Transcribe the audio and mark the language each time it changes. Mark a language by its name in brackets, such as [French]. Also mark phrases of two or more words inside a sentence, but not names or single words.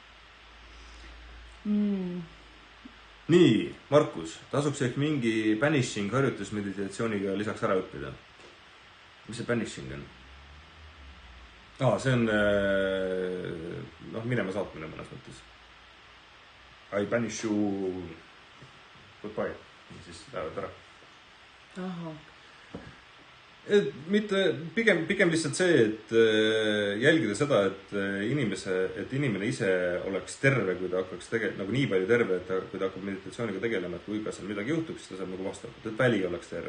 [Estonian] Nii, Markus, tasuks ehk mingi banishing harjutusmeditatsiooniga lisaks ära õppida. Mis see banishing on? See on minema saatmine mõnes mõttes. [English] I banish you goodbye. [Estonian] Siis lähevad ära. Pigem lihtsalt see, et jälgida seda, et inimene ise oleks terve, kui ta hakkaks nagu nii palju terve, et kui ta hakkab meditatsiooniga tegelema, et kui ka seal midagi juhtub, siis ta saab nagu vastavalt, et väli oleks terve.